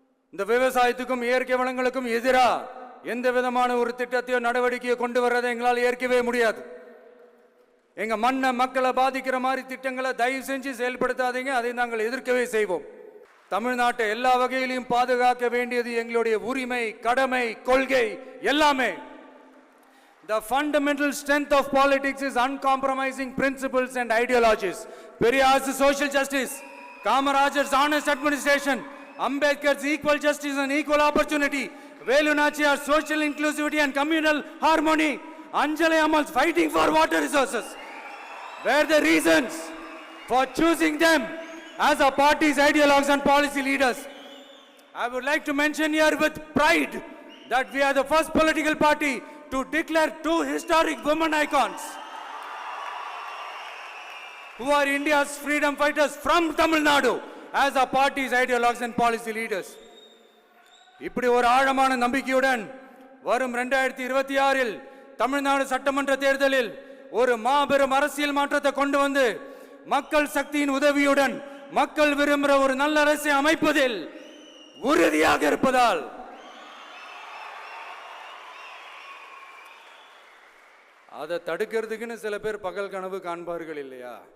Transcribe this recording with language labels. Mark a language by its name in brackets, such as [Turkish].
[Tamil] இந்த விவசாயத்துக்கும் இயற்கை வளங்களுக்கும் எதிராக எந்த விதமான ஒரு திட்டத்தையோ நடவடிக்கையோ கொண்டு வர்றதை எங்களால் ஏற்கவே முடியாது. எங்க மண்ணை மக்களை பாதிக்கிற மாதிரி திட்டங்களை தயவு செஞ்சு செயல்படுத்தாதீங்க. அதை நாங்கள் எதிர்க்கவே செய்வோம். தமிழ்நாட்டை எல்லா வகையிலும் பாதுகாக்க வேண்டியது எங்களுடைய உரிமை, கடமை, கொள்கை எல்லாமே. [English] The fundamental strength of politics is uncompromising principles and ideologies. Periyar's social justice, Kamaraj's honest administration, Ambedkar's equal justice and equal opportunity, Velu Nachiyar's social inclusivity and communal harmony, Anjali Ammal's fighting for water resources were the reasons for choosing them as our party's ideologues and policy leaders. I would like to mention here with pride that we are the first political party to declare two historic women icons who are India's freedom fighters from Tamil Nadu as our party's ideologues and policy leaders. [Tamil] இப்படி ஒரு ஆழமான நம்பிக்கையுடன் வரும் 2026இல் தமிழ்நாடு சட்டமன்ற தேர்தலில் ஒரு மாபெரும் அரசியல் மாற்றத்தை கொண்டு வந்து மக்கள் சக்தியின் உதவியுடன் மக்கள் விரும்புகிற ஒரு நல்ல அரசை அமைப்பதில் உறுதியாக இருப்பதால் அதை தடுக்கிறதுக்குன்னு சில பேர் பகல் கனவு காண்பார்கள் இல்லையா?